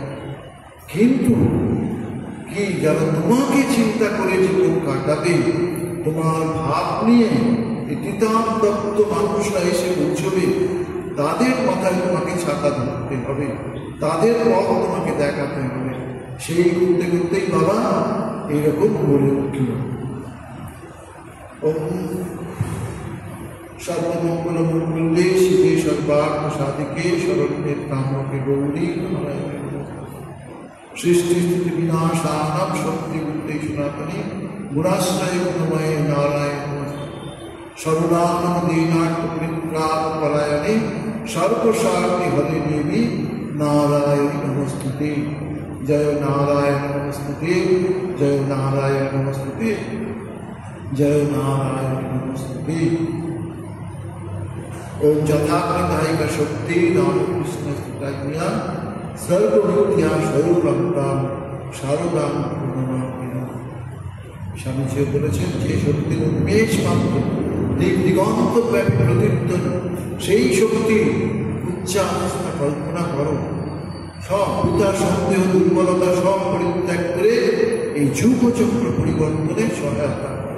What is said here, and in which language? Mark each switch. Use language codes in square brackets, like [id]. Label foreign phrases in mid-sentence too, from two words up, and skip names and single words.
[bn] কিন্তু কি যারা তোমাকে চিন্তা করে জীবন কাটাবে, তোমার ভাব নিয়ে তিতান্তপ্ত মানুষরা এসে পৌঁছবে, তাদের মাথায় তোমাকে ছাতা ধরতে হবে, তাদের পথ তোমাকে দেখাতে হবে। সেই করতে করতেই বাবা এইরকম বলে উঠল, [sa] সর্বমঙ্গল মঙ্গলে শিবে সর্বার্থ সাধিকে শরণ্যে কামকে গৌরী নারায়ণ সৃষ্টি স্থিতি বিনাশানাম শক্তি বুদ্ধি সনাতনী গুণাশ্রয় গুণময় নারায়ণ সর্বনাম দীনার্থ পরিত্রাণ পরায়ণে সর্বসারথি হরে দেবী নারায়ণ নমস্তুতে। জয় নারায়ণ নমস্তুতে, জয় নারায়ণ নমস্তুতে, জয় নারায়ণ নমস্তুতে। ओम यथाग्निदायिका शक्ति रामकृष्ण स्थिता सर्वमिथ्या स्वरूपता शारदाम पूर्णमापिना। [bn] স্বামীজি বলেছেন যে শক্তির উন্মেষ মাত্র দিক দিগন্ত ব্যাপী প্রদীপ্ত সেই শক্তি উচ্চাবস্থা কল্পনা করো, সব পিতার সন্দেহ দুর্বলতা সব পরিত্যাগ করে এই যুগচক্র পরিবর্তনে সহায়তা করো।